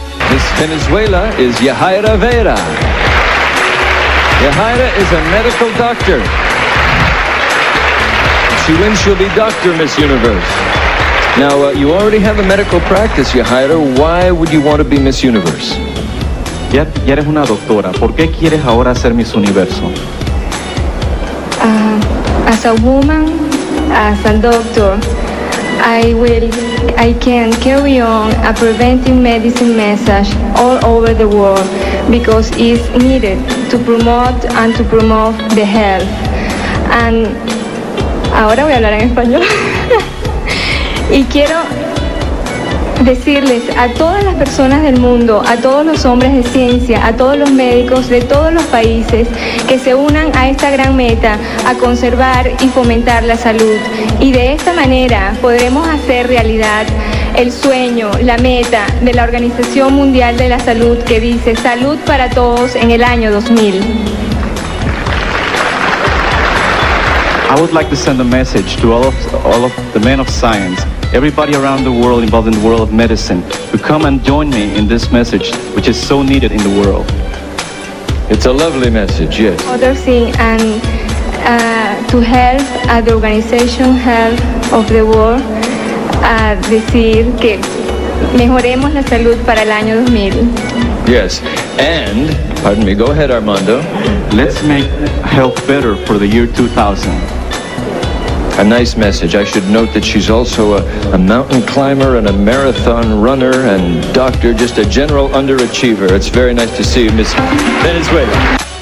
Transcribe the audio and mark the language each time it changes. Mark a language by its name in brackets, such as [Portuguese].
[English] Miss Venezuela is Yahaira Vera. Yahaira is a medical doctor. If she wins, she'll be Dr. Miss Universe. Now, you already have a medical practice, Yahaira. Why would you want to be Miss Universe? [Spanish] Ya eres una doctora. ¿Por qué quieres ahora ser Miss Universo? [English] As a woman, as a doctor, I can carry on a preventive medicine message all over the world because it's needed to promote the health. And [Spanish] ahora voy a hablar en español. Y quiero decirles a todas las personas del mundo, a todos los hombres de ciencia, a todos los médicos de todos los países que se unan a esta gran meta, a conservar y fomentar la salud. Y de esta manera podremos hacer realidad el sueño, la meta de la Organización Mundial de la Salud que dice salud para todos en el año 2000. [English] I would like to send a message to all of the men of science, everybody around the world involved in the world of medicine, to come and join me in this message, which is so needed in the world. It's a lovely message, yes. Other thing, and to help at the Organization Health of the World, [Spanish] decir que mejoremos la salud para el año 2000. [English] Yes, and, pardon me, go ahead, Armando. Let's make health better for the year 2000. A nice message. I should note that she's also a mountain climber and a marathon runner and doctor, just a general underachiever. It's very nice to see you, Miss Venezuela.